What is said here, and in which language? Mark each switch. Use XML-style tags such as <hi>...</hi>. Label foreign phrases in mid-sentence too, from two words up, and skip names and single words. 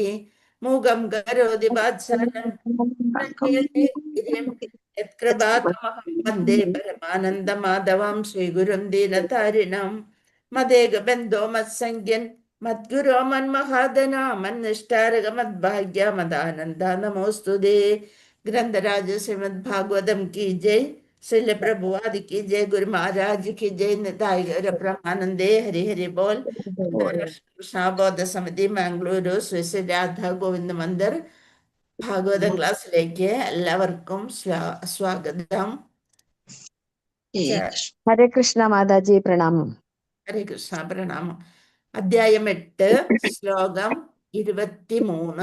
<sa>മൂകം കരോതി വാത്സലം യത്കൃപാതമഹം വന്ദേ പരമാനന്ദമാധവം ശ്രീഗുരും ദീനതാരിണം. മദേകബന്ധോ മത്സംഗ്യൻ മദ്ഗുരോ മന്മഹാദന മന്നിഷ്ടാരക മദ്ഭാഗ്യ മദാനന്ദ നമോസ്തുതേ.</sa> <hi>ഗ്രന്ഥരാജ ശ്രീമദ് ഭാഗവതം की जय. श्रील प्रभुवाद की जय. गुरु महाराज की जय. निताय ब्रह्मानंदे हरि हरि बोल.</hi> <ml>कृष्णा बौद्ध समिति मंगलूരു ശ്രീ രാധാ ഗോവിന്ദ മന്ദിർ ഭാഗവതം ക്ലാസ്സിലേക്ക് എല്ലാവർക്കും സ്വാഗതം. ഹരേ കൃഷ്ണ മാതാജി പ്രണാമം. ഹരേ കൃഷ്ണ പ്രണാമം. അധ്യായം 8 ശ്ലോകം 23.</ml>